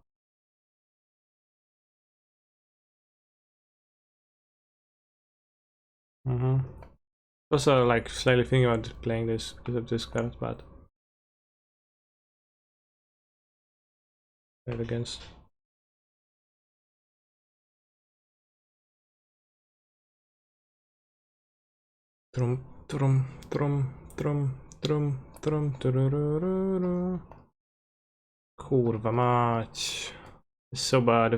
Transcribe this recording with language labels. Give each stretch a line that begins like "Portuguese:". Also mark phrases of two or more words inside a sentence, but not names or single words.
English: Also, like, slightly thinking about playing this because of this card, but play it against. Trum, trum, trum, trum, trum, trum, tururururu.
Polish: Kurwa mać.
English: It's so bad.